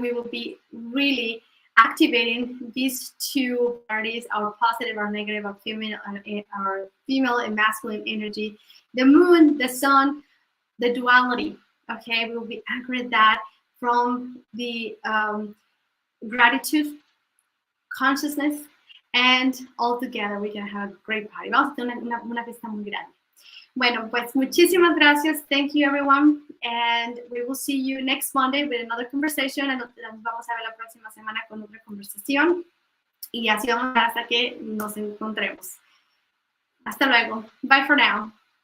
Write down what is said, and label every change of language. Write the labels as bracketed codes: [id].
[en] We will be really activating these two parties: our positive, our negative, our female and masculine energy, the moon, the sun, the duality. Okay, we will be anchoring that from the gratitude, consciousness, and all together we can have a great party. [es] Vamos a tener una fiesta muy grande. Bueno, pues muchísimas gracias. [en] Thank you, everyone. And we will see you next Monday with another conversation. [es] And nos vamos a ver la próxima semana con otra conversación. Y así vamos hasta que nos encontremos. Hasta luego. [en] Bye for now.